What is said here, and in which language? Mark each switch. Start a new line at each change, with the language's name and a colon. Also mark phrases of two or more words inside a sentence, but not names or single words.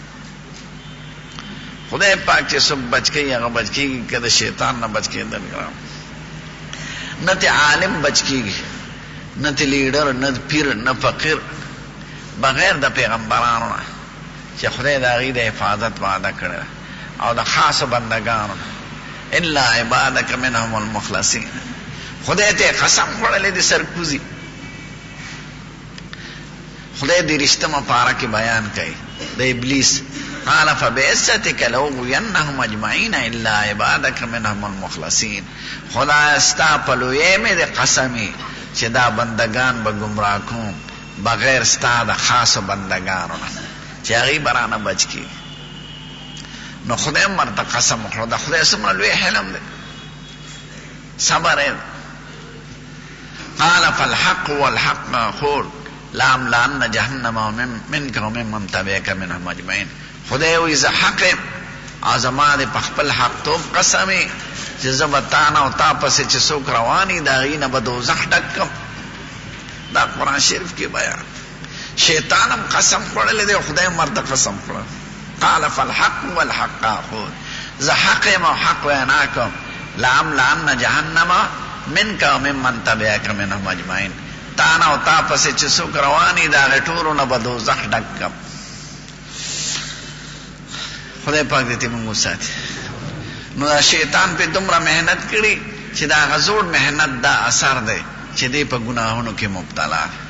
Pashto: خدای پاک چې څوک بچ کوي هغه بچ کېږي که د شیطان نه بچ کېدل ګران نه ته عالم بچ کېږي نه ته لیډر نه پیر نه فقیر بغیر د پیغمبرانو نه چې خدای د هغې د حفاظت وعده کړې او د خاصو بندګانو
Arabic: الا عبادک منهم المخلصین
Pashto: خدای ته قسم خوړلی د سرکوزي خدای د رښتمه پاره کې بیان کوي د ابلیس
Arabic: قال فبعزتك لأغوينهم اجمعين الا عبادك منهم المخلصين
Pashto: خدای ستا په لویۍ مې د قسمي چې دا بندگان به ګمراه کوم بغیر ستا د خاصو بندگانو نه چې هغې به رانه بچ کړي نو خدای هم ورته قسم وکړو د خدای څومره لوی حلم دی صبر یې
Arabic: قال فالحق والحق اقول لأملأن جهنم منك وممن تبعك منهم اجمعين
Pashto: خدای وی زه حق یم او زما د په خپل حقتوب قسم یې چې زه به تا نه او تا پسې چې څوک روان وي د هغې نه به دوزخ ډک کړم دا قرآن شریف کې بیان شیطان هم قسم خوړلی دی خدای هم ورته قسم خوړلی
Arabic: قال فالحق والحق اقول
Pashto: زه حق یم او حق وینا کوم
Arabic: لأملأن جهنم منك وممن تبعك منهم اجمعین
Pashto: تا نه او تا پسې چې څوک روان وي د هغې ټولو نه به دوزخ ډک کړم خدای پاک دې موږ وساتي نو دا شیطان په دومره محنت کړي چې دا هغه زوړ محنت دا اثر دی چې دی په ګناهونو کې مبتلا